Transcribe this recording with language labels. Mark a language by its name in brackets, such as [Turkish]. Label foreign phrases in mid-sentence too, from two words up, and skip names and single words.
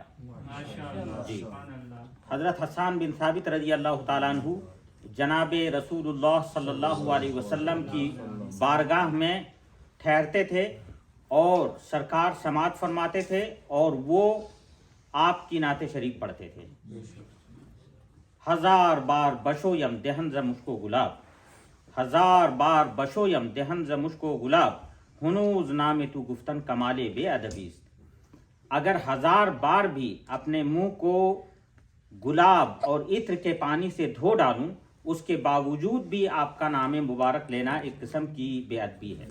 [Urdu] جی، حضرت حسان بن ثابت رضی اللہ تعالیٰ عنہ جناب رسول اللہ صلی اللہ علیہ وسلم کی بارگاہ میں ٹھہرتے تھے اور سرکار سماعت فرماتے تھے اور وہ آپ کی نعت شریف پڑھتے تھے. [Persian] ہزار بار بشو یم دہن ز مشکو گلاب، ہزار بار بشو یم دہن ز مشکو گلاب، ہنوز نام تو گفتن کمالے بے ادبیست. [Urdu] اگر ہزار بار بھی اپنے منہ کو گلاب اور عطر کے پانی سے دھو ڈالوں، اس کے باوجود بھی آپ کا نام مبارک لینا ایک قسم کی بے ادبی ہے.